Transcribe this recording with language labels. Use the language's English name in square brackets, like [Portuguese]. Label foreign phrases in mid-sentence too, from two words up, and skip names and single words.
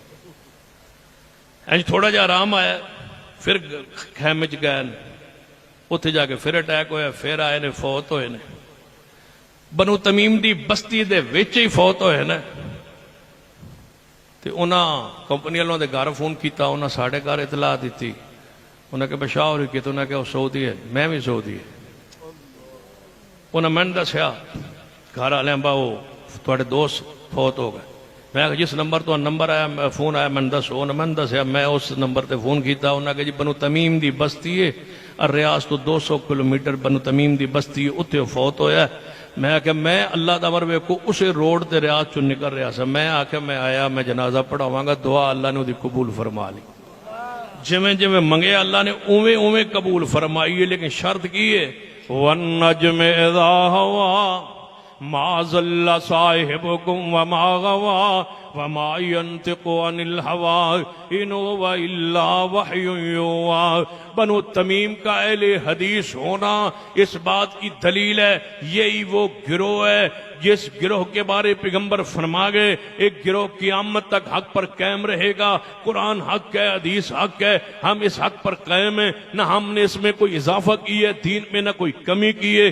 [Punjabi] تھوڑا جا آرام آیا، پھر خیمے چ گئے، اتنے جا کے پھر اٹیک ہویا، پھر آئے نے فوت ہوئے نے۔ بنو تمیم دی بستی دے وچ ہی فوت ہوئے نے۔ تو انہاں کمپنی والوں دے گھر فون کیتا، انہاں ساڑھے گھر اطلاع دیتی، انہاں کہ بشاہ ہو رہی کی، تو انہاں کہ وہ سعودی ہے، میں بھی سعودی ہے۔ انہاں میں نے دسیا گھر والے با وہ تھوڑے دوست فوت ہو گئے۔ میں کہ جس نمبر تو نمبر آیا فون آیا میں دسو، انہوں میں دسیا میں اس نمبر تے فون کیتا، انہاں کہ جی بنو تمیم دی بستی ہے، ریاض تو 200 کلومیٹر بنو تمیم دی بستی ہے، اتنے فوت ہویا ہے۔ میں کہ میں اللہ دا مروے کو اسے روڈ تے ریاض چون نکل رہا سا، میں آکھا میں آیا میں جنازہ پڑھاواں گا، دعا اللہ نے دی قبول فرما لی، جویں جویں منگے اللہ نے اویں اویں قبول فرمائی ہے، لیکن شرط کی ہے [Arabic] وَالنَّجْمِ إِذَا هَوَىٰ مَا ضَلَّ صَاحِبُكُمْ وَمَا غَوَىٰ وَمَا يَنطِقُ عَنِ الْهَوَىٰ إِنْ هُوَ إِلَّا وَحْيٌ يُوحَىٰ۔ [Urdu] بنو تمیم کا اہل حدیث ہونا اس بات کی دلیل ہے، یہی وہ گروہ ہے جس گروہ کے بارے پیغمبر فرما گئے ایک گروہ قیامت تک حق پر قائم رہے گا۔ قرآن حق ہے، حدیث حق ہے، ہم اس حق پر قائم ہیں، نہ ہم نے اس میں کوئی اضافہ کی ہے دین میں، نہ کوئی کمی کی ہے۔